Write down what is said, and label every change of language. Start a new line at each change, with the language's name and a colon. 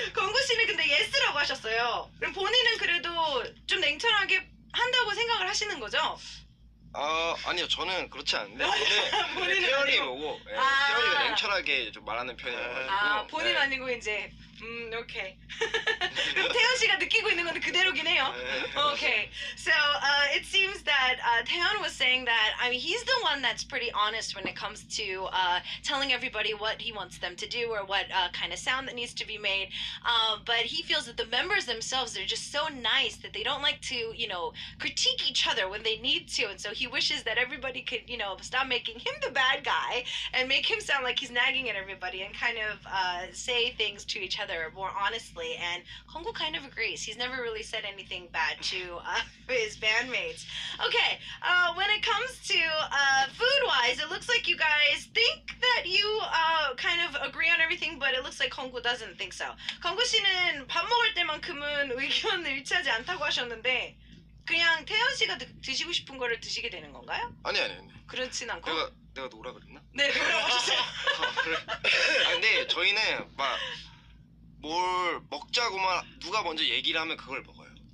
Korean: 건구 씨는 근데 예스라고 하셨어요. 그럼 본인은 그래도 좀 냉철하게 한다고 생각을 하시는 거죠? 아니요, 저는 그렇지 않은데 본인은 태연이 아니고. 보고 아. 태연이가 냉철하게 좀 말하는 편이어가지고 본인 아니고 이제 오케이. 그럼 태연 씨가 느끼고 있는 건 그대로긴 해요.
English: Okay. So it seems that Taeyeon was saying that, I mean, he's the one that's pretty honest when it comes to telling everybody what he wants them to do or what kind of sound that needs to be made. But he feels that the members themselves are just so nice that they don't like to, critique each other when they need to. And so he wishes that everybody could, stop making him the bad guy and make him sound like he's nagging at everybody and kind of say things to each other more honestly. And Honggu kind of agrees. He's never really said anything bad to his bandmates. Okay, when it comes to food-wise, it looks like you guys think that you kind of agree on everything, but it looks like Honggu doesn't think so.
Korean: Honggu 씨는 밥 먹을 때만큼은 의견을 일치하지 않다고 하셨는데 그냥 태연 씨가 드시고 싶은 거를 드시게 되는 건가요? 아니. 그렇진 않고? 내가 노라 그랬나? 네, 노라고 하셨어요. 그래. 근데 저희는 막 뭘 먹자고만 누가 먼저 얘기를 하면 그걸 먹어요.